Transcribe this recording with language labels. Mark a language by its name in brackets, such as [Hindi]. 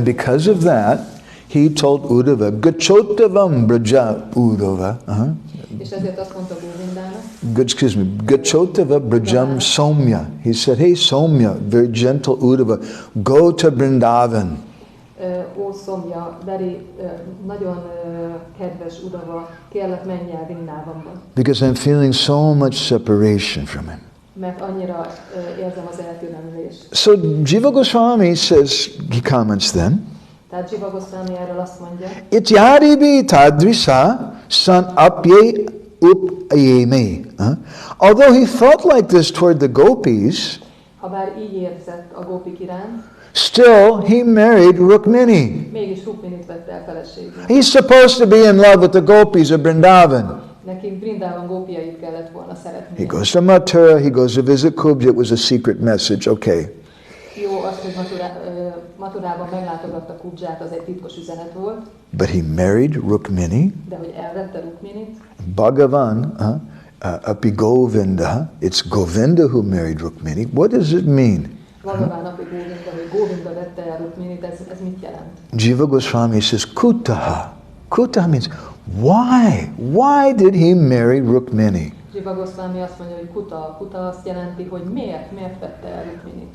[English] And because of that, he told Uddhava, [Sanskrit] Gachotavam Braja Uddhava. [Hungarian] És ezért azt mondta Govindának, [Sanskrit] Gachotava Brajam Somya. [English] He said, hey Somya, very gentle Uddhava, go to Vrindavan. [Hungarian] Ó Somya, nagyon kedves Uddhava, kérlek menj el Vrindavanba. [English] Because I'm feeling so much separation from him. [Hungarian] Mert annyira érzem az elkülönülést. [English] So Jiva Goswami says, he comments then, [Hungarian] tehát Jiva Goswami erről azt mondja, [Sanskrit] Ityaribi tadrisa san apye upayeme. [English] Although he felt like this toward the gopis, [Hungarian] habár így érzett a gópik iránt, [English] still he married Rukmini. [Hungarian] mégis Rukminit vette el feleségül. [English] He's supposed to be in love with the gopis of Vrindavan. [Hungarian] Neki Vrindavan gópiait kellett volna szeretnie. [English] He goes to Mathura, he goes to visit Kubja, it was a secret message, okay. [Hungarian] Jó, azt, hogy Mathurában meglátogatta Kubját, az egy titkos üzenet volt. [English] But he married Rukmini. [Hungarian] De hogy elvette Rukminit. [Sanskrit] Bhagavan, api Govinda, [English] it's Govinda who married Rukmini. What does it mean? [Sanskrit] Bhagavan api Govinda, [Hungarian] hogy Govinda vette el Rukminit, ez mit jelent? [English] Jiva Goswami says, Kutaha. Kutaha means, why? Why did he marry Rukmini? [Hungarian] Jiva Goswami azt mondja, hogy kuta azt jelenti, hogy miért vette el Rukminit.